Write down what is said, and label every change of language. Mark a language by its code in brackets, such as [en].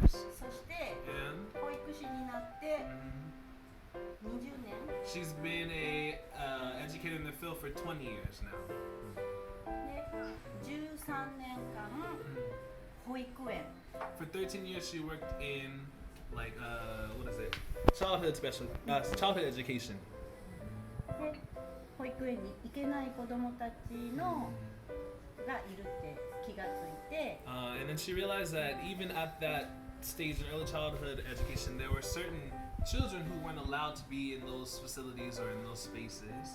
[ja] そして保育士になって20年。 [en] She's been a educator in the field for 20 years now. [ja] で、13年間保育園。 [en] For 13 years she worked in like what is it? Childhood education. [ja] で、保育園に行けない子どもたちのがいるって気がついて。 [en] And then she realized that even at that stage in early childhood education, there were certain children who weren't allowed to be in those facilities or in those spaces.